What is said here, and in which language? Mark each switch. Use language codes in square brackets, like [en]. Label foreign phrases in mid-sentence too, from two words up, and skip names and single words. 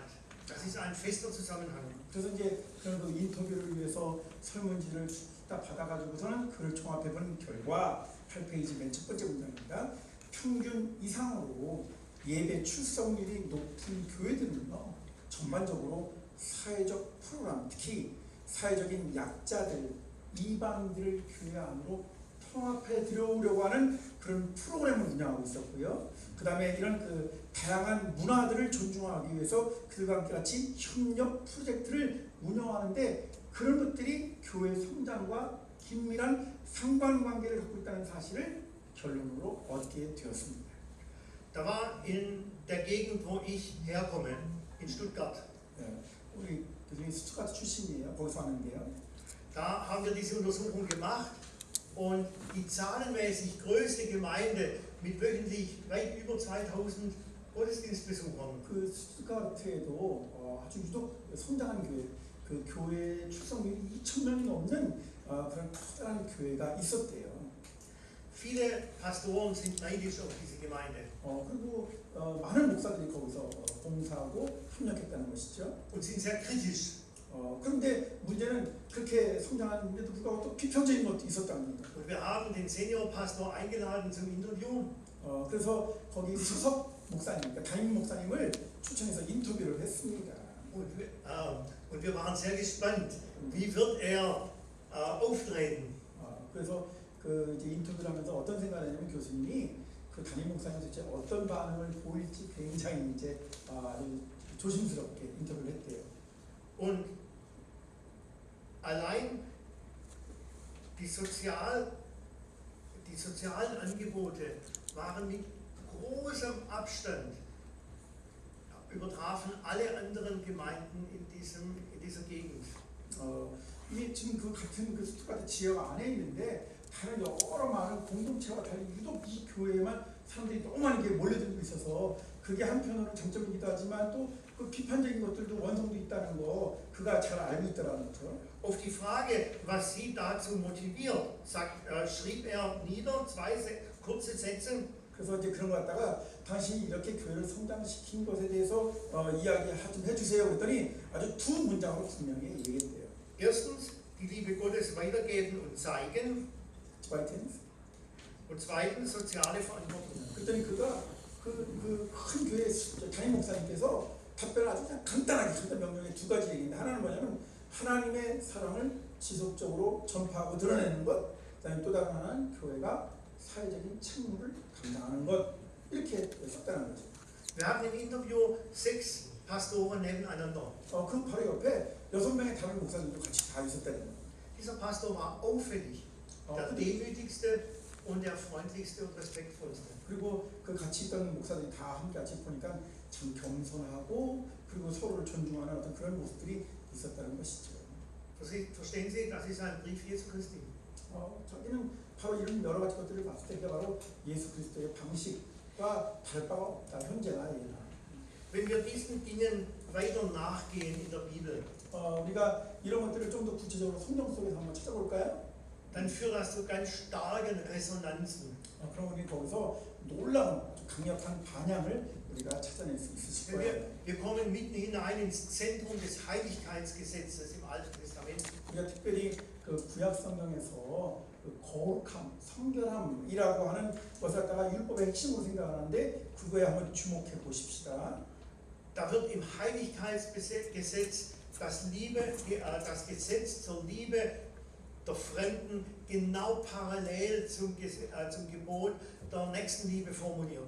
[de] Das ist ein fester Zusammenhang. [ko] 그래서 이제 그런 그 인터뷰를 위해서 설문지를 딱 받아가지고서는 그를 종합해본 결과 8페이지 맨 첫 번째 문장입니다. 평균 이상으로 예배 출석률이 높은 교회들은요, 전반적으로 사회적 프로그램, 특히 사회적인 약자들, 이방인들을 교회 안으로 통합해 들여오려고 하는 그런 프로그램을 운영하고 있었고요. 그 다음에 이런 그 다양한 문화들을 존중하기 위해서 그들과 함께 같이 협력 프로젝트를 운영하는데 그런 것들이 교회 성장과 긴밀한 상관관계를 갖고 있다는 사실을 결론으로 얻게 되었습니다. [de] Da war in der Gegend, wo ich herkomme, in Stuttgart. [ko] 우리 교수님 스투트가트 출신이에요. 거기서 왔는데요. [de] Da haben wir diese Untersuchung gemacht und die zahlenmäßig größte Gemeinde mit wöchentlich weit über 2000 Gottesdienstbesuchern. [ko] 그 스투트가트에도 아주 유독 성장한 교회, 그 교회 출석률이 2,000명이 넘는 그런 커다란 교회가 있었대요. [de] Viele Pastoren sind neidisch auf diese Gemeinde. [ko] 그리고 많은 목사들이 거기서 봉사하고 협력했다는 것이죠. [de] Und sind sehr kritisch [ko] 그런데 문제는 그렇게 성장하는데도 불구하고 또 비평적인 것도 있었다는 겁니다. [de] Und wir haben den Seniorpastor eingeladen zum Interview. [ko] 그래서 거기 수석 목사님, 그러니까 담임 목사님을 초청해서 인터뷰를 했습니다. [de] Und wir waren sehr gespannt, wie wird er auftreten. [ko] 그래서 그 이제 인터뷰를 하면서 어떤 생각을 했냐면 교수님이 그 담임 목사님 도대체 어떤 반응을 보일지 굉장히 이제 아주 조심스럽게 인터뷰를 했대요. [de] Und allein die sozialen Angebote waren mit großem Abstand, übertrafen alle anderen Gemeinden in dieser Gegend. [ko] 이게 지금 그 같은 그 스투가트 지역 안에 있는데 다른 여러 많은 공동체와 달리 유독 이 교회에만 사람들이 너무 많이 몰려들고 있어서 그게 한편으로는 장점이기도 하지만 또 그 비판적인 것들도 원성도 있다는 거 그가 잘 알고 있다라는 거죠. [de] Auf die Frage, was sie dazu motiviert, schrieb er nieder zwei kurze Sätze. [ko] 그래서 이제 그런 거 갖다가 당시 이렇게 교회를 성장시킨 것에 대해서 이야기 좀 해주세요 그랬더니 아주 두 문장으로 분명히 얘기했대요. [de] Erstens, die Liebe Gottes weitergeben und zeigen. Zweitens. Und zweitens, soziale Verantwortung. [ko] 그랬더니 그가 그 큰 교회 담임 목사님께서 답변을 아주 그냥 간단하게 한단 명령의 두 가지 얘기인데 하나는 뭐냐면 하나님의 사랑을 지속적으로 전파하고 드러내는 것, 그다음에 또 다른 하나는 교회가 사회적인 책무를 감당하는 것 이렇게 썼다는 거죠. [de] Wir haben im Interview 6 Pastoren nebeneinander. [ko] 그 바로 옆에 6명의 다른 목사님도 같이 다 있었다는 거예요. [de] Dieser Pastor war auffällig, der demütigste und der freundlichste und respektvollste. [ko] 그리고 그 같이 있던 목사들이 다 함께 같이 보니까 참 겸손하고 그리고 서로를 존중하는 어떤 그런 모습들이 있었다는 것이죠. [de] Verstehen Sie, das ist ein Brief Jesu Christi. [ko] 자기는 바로 이런 여러 가지 것들을 봤을 때 그게 바로 예수 그리스도의 방식과 다를 바가 없다. 현재나 예나. [de] Wenn wir diesen Dingen weiter nachgehen in der Bibel, [ko] 우리가 이런 것들을 좀 더 구체적으로 성경 속에서 한번 찾아볼까요? [de] dann führt das zu ganz starken Resonanzen. [ko] 그럼 우리 거기서 놀라운 강력한 반향을 우리가 찾아낼 수 있을 거예요. [de] Wir kommen mitten hinein ins Zentrum des Heiligkeitsgesetzes im Alten Testament. [ko] 우리가 특별히 그 구약 성경에서 그 거룩함, 성결함이라고 하는 것을 갖다가 율법의 핵심으로 생각하는데 그거에 한번 주목해 보십시다. [de] Da wird im Heiligkeitsgesetz das Gesetz zur Liebe der Fremden genau parallel zum Gebot der Nächstenliebe formuliert.